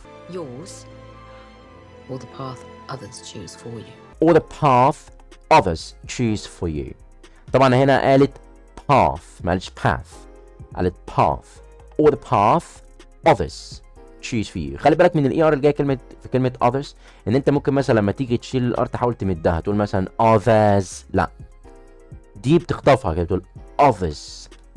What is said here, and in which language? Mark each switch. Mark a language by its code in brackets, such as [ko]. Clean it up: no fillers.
[en] Yours or the path others choose for you. Or the path others choose for you. [ar] طبعا هنا قالت path، ما قالتش path، قالت path. [en] Or the path others choose for you. [ar] خلي بالك من الاي ار اللي جايه في كلمه others، ان انت ممكن مثلا لما تيجي تشيل الار تحاول تمدها، تقول مثلا others. لا، دي بتخطفها كده، بتقول others.